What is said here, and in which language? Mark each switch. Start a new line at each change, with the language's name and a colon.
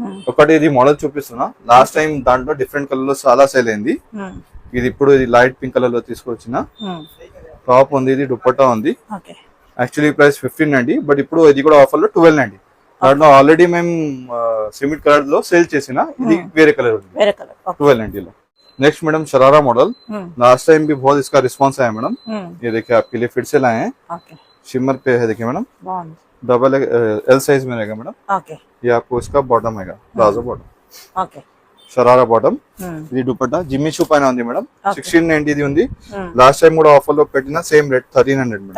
Telugu: ఒకటి ఇది మోడల్ చూపిస్తున్నా, లాస్ట్ టైం దాంట్లో డిఫరెంట్ కలర్ లో చాలా సేల్ అయింది. ఇది ఇప్పుడు ఇది లైట్ పింక్ కలర్ లో తీసుకొచ్చిన టాప్ ఉంది, ఇది దుపట్టా ఉంది. యాక్చువల్లీ ప్రైస్ 1590, బట్ ఇప్పుడు ఇది కూడా ఆఫర్ లో 1290. దాంట్లో ఆల్రెడీ మేము సిమెంట్ కలర్ లో సేల్ చేసిన, ఇది వేరే కలర్ ఉంది 1290 లో.
Hindi: Next madam sharara model, last time भी बहुत इसका रिस्पांस आया मैडम. ये देखिए आपके लिए फिर से लाए हैं. शिमर पे है, देखिए मैडम, डबल एल साइज में रहेगा मैडम. ये आपको इसका बॉटम है, प्लाजो बॉटम, शरारा बॉटम.
Telugu: ఇది దుపట్టా జిమ్మి షూ పైన ఉంది మేడం. 1690 ఇది ఉంది. లాస్ట్ టైం కూడా ఆఫర్ లో పెట్టిన సేమ్ రేట్ 1300 మేడం.